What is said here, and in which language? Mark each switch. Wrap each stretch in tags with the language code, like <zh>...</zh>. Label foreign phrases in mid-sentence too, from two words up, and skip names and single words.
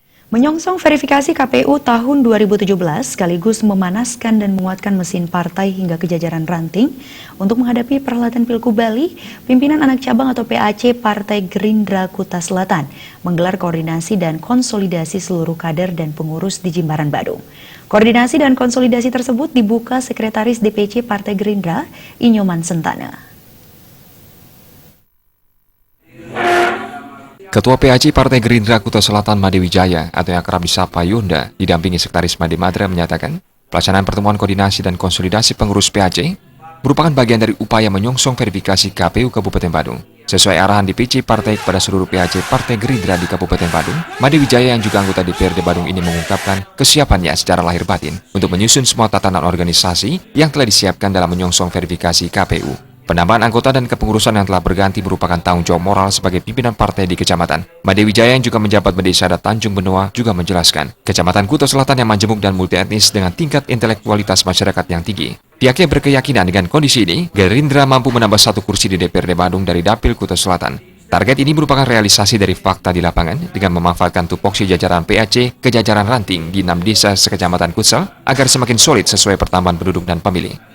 <id>Menyongsong verifikasi KPU tahun 2017 sekaligus memanaskan dan menguatkan mesin partai hingga ke jajaran ranting untuk menghadapi perhelatan Pilgub Bali, pimpinan anak cabang atau PAC Partai Gerindra Kuta Selatan menggelar koordinasi dan konsolidasi seluruh kader dan pengurus di Jimbaran Badung. Koordinasi dan konsolidasi tersebut dibuka Sekretaris DPC Partai Gerindra, Inyoman Sentana. Ketua PAC Partai Gerindra Kuta Selatan Made Wijaya atau yang kerap disapa Yunda didampingi Sekretaris Made Madra menyatakan pelaksanaan pertemuan koordinasi dan konsolidasi pengurus PAC merupakan bagian dari upaya menyongsong verifikasi KPU Kabupaten Badung. Sesuai arahan DPC Partai kepada seluruh PAC Partai Gerindra di Kabupaten Badung, Made Wijaya yang juga anggota DPRD Badung ini mengungkapkan kesiapannya secara lahir batin untuk menyusun semua tatanan organisasi yang telah disiapkan dalam menyongsong verifikasi KPU. Penambahan anggota dan kepengurusan yang telah berganti merupakan tanggung jawab moral sebagai pimpinan partai di kecamatan. Made Wijaya yang juga menjabat Desa Adat Tanjung Benoa juga menjelaskan, Kecamatan Kuta Selatan yang majemuk dan multi etnis dengan tingkat intelektualitas masyarakat yang tinggi. Pihaknya berkeyakinan dengan kondisi ini, Gerindra mampu menambah 1 kursi di DPRD Badung dari Dapil Kuta Selatan. Target ini merupakan realisasi dari fakta di lapangan dengan memanfaatkan tupoksi jajaran PAC ke jajaran ranting di 6 desa sekecamatan Kutsel agar semakin solid sesuai pertambahan penduduk dan pemilih.</id>